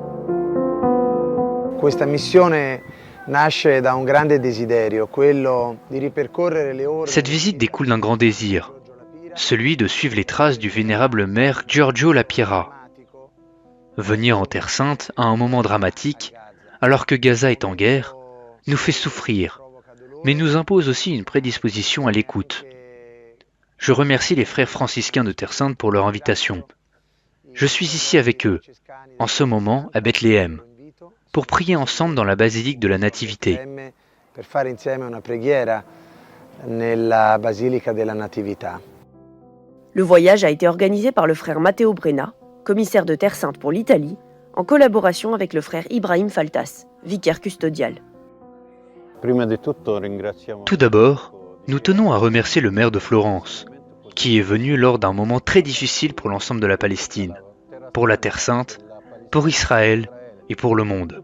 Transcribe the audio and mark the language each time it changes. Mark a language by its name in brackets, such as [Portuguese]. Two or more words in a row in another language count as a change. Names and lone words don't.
[Italian] Questa missione nasce da un grande desiderio, quello di ripercorrere le ore. [French] Cette visite découle d'un grand désir, celui de suivre les traces du vénérable maire Giorgio La Pira. Venir en Terre Sainte à un moment dramatique, alors que Gaza est en guerre, nous fait souffrir, mais nous impose aussi une prédisposition à l'écoute. Je remercie les frères franciscains de Terre Sainte pour leur invitation. Je suis ici avec eux, en ce moment à Bethléem, pour prier ensemble dans la basilique de la Nativité. [Italian] Per fare insieme una preghiera nella Basilica della Natività. [French] Le voyage a été organisé par le frère Matteo Brenna, commissaire de Terre Sainte pour l'Italie, en collaboration avec le frère Ibrahim Faltas, vicaire custodial. Tout d'abord, nous tenons à remercier le maire de Florence, qui est venu lors d'un moment très difficile pour l'ensemble de la Palestine, pour la Terre Sainte, pour Israël et pour le monde.